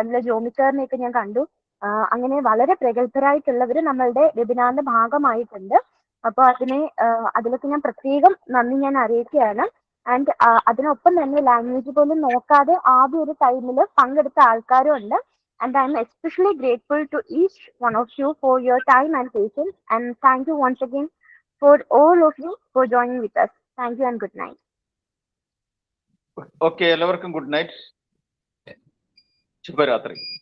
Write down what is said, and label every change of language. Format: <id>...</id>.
<ml>അതിലെ ജോമി സാറിനെയൊക്കെ ഞാൻ കണ്ടു. അങ്ങനെ വളരെ പ്രഗത്ഭരായിട്ടുള്ളവർ നമ്മളുടെ വെബിനാറിന്റെ ഭാഗമായിട്ടുണ്ട്. അപ്പൊ അതിലൊക്കെ ഞാൻ പ്രത്യേകം നന്ദി ഞാൻ അറിയിക്കുകയാണ്. ആൻഡ് അതിനൊപ്പം തന്നെ ലാംഗ്വേജ് പോലും നോക്കാതെ ആദ്യ ഒരു ടൈമിൽ പങ്കെടുത്ത ആൾക്കാരും ഉണ്ട്.</ml> <en>And I'm especially grateful to each one of you for your time and patience. And thank you once again for all of you for joining with us. Thank you and good night.</en> <ml>Okay, എല്ലാവർക്കും good night, ശുഭരാത്രി.</ml>